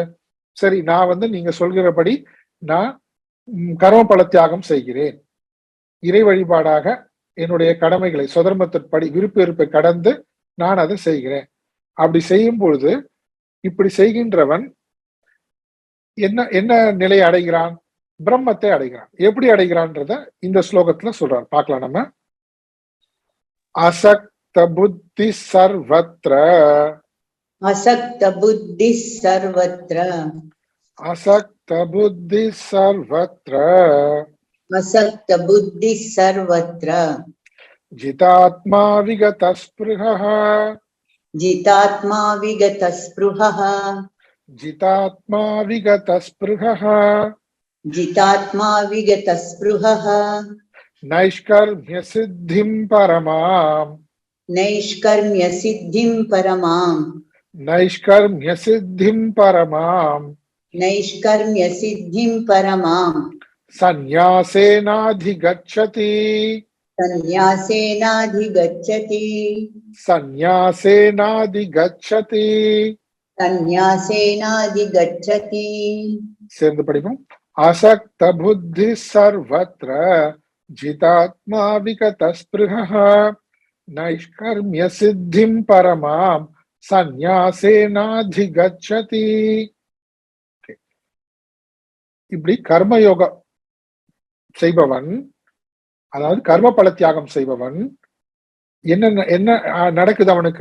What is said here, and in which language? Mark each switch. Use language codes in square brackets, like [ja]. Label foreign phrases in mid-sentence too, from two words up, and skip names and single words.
[ta] சரி, நான் நீங்க சொல்கிறபடி நான் கர்ம பல தியாகம் செய்கிறேன், இறை வழிபாடாக என்னுடைய கடமைகளை சுதர்மத்திற்படி விருப்ப வெறுப்பை கடந்து நான் அதை செய்கிறேன். அப்படி செய்யும் பொழுது இப்படி செய்கின்றவன் என்ன என்ன நிலையை அடைகிறான்? பிரம்மத்தை அடைகிறான். எப்படி அடைகிறான்றத இந்த ஸ்லோகத்துல சொல்றார். பார்க்கலாம் நம்ம. [sa] असक्त बुद्धि सर्वत्र असक्त बुद्धि सर्वत्र असक्त बुद्धि सर्वत्र असक्त बुद्धि सर्वत्र जितात्मा विगत स्पृहः जितात्मा विगत स्पृहः जितात्मा विगत स्पृहः जितात्मा विगत स्पृहः नैष्कर्म्य सिद्धिं परमाम् नैष्कर्म्य सिद्धिं परमाम् नैष्कर्म्य सिद्धिं परमाम् नैष्कर्म्य सिद्धिं परमाम् சந்நியாசேனாதிகச்சதி संन्यासेनाधिगच्छति संन्यासेनाधिगच्छति. संन्यासेनाधिगच्छति [ta] சேர்ந்து படிப்போம். [sa] असक्त बुद्धि सर्वत्र जितात्मा विगत स्पृहः नैष्कर्म्य सिद्धिं परमाम् संन्यासेनाधिगच्छति. [ta] இப்படி கர்மயோகம் செய்பவன், அதாவது கர்ம பல தியாகம் செய்பவன் என்ன என்ன நடக்குது அவனுக்கு?